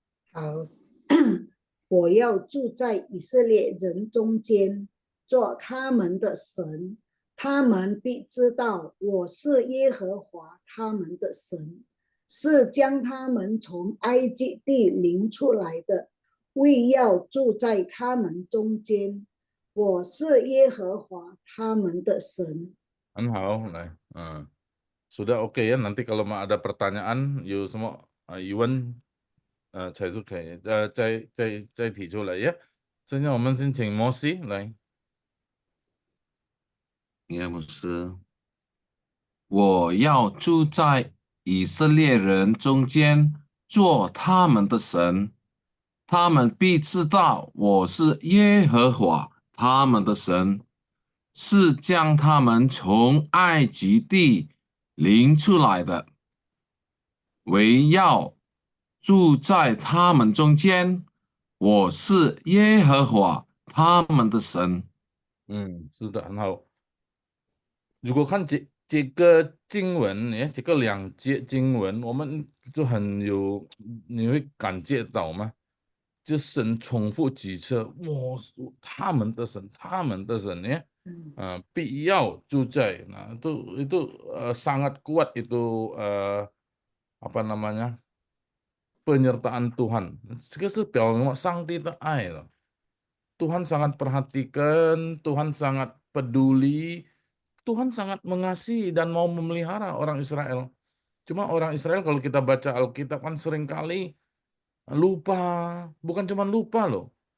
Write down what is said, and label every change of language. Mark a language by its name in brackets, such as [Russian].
[Chinese] 好，我要住在以色列人中间，做他们的神，他们必知道我是耶和华他们的神，是将他们从埃及地领出来的，为要住在他们中间。我是耶和华他们的神。很好，来， [Indonesian] sudah oke ya. Nanti kalau mau ada pertanyaan, you semua, [Chinese] 疑问，才是可以，再提出来呀。现在我们先请摩西来。耶牧师，我要住在以色列人中间，做他们的神，他们必知道我是耶和华他们的神，是将他们从埃及地领出来的，为要住在他们中间，我是耶和华他们的神。是的，很好。如果看这个经文，这个两节经文，我们就很有，你会感觉到吗？就神重复几次，我是他们的神，他们的神ya,必要住在, [Indonesian] nah itu sangat kuat itu apa namanya, penyertaan Tuhan. [Chinese] 这个是表明上帝的爱了。 [Indonesian] Tuhan sangat perhatikan, Tuhan sangat peduli, Tuhan sangat mengasihi dan mau memelihara orang Israel. Cuma orang Israel kalau kita baca Alkitab kan seringkali lupa, bukan cuma lupa loh.